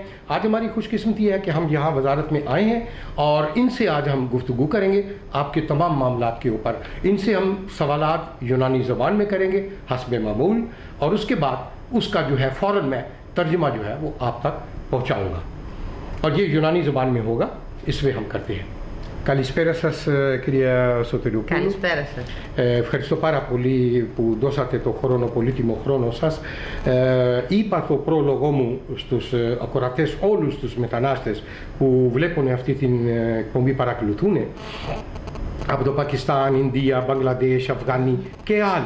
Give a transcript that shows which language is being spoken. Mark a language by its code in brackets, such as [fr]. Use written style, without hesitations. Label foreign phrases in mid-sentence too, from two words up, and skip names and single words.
[ur] آج ہماری خوش قسمتی ہے کہ ہم یہاں وزارت میں آئے ہیں اور ان سے آج ہم گفتگو کریں گے آپ کے تمام معاملات کے اوپر. ان سے ہم سوالات یونانی زبان میں کریں گے حسب معمول، اور اس کے بعد اس کا جو ہے فوراً میں ترجمہ جو ہے وہ آپ تک پہنچاؤں گا اور یہ یونانی زبان میں ہوگا. اس میں ہم کرتے ہیں. [el] Καλησπέρα σας, κυρία Σωτηριοπούλου. Καλησπέρα σας. Ευχαριστώ πάρα πολύ που δώσατε το χρόνο, πολύτιμο χρόνο σας. Είπα το πρόλογο μου στους ακροατές, όλους τους μετανάστες που βλέπουν αυτή την εκπομπή, παρακολουθούν από το Πακιστάν, Ινδία, Μπαγκλαντές, Αφγάνοι και άλλοι.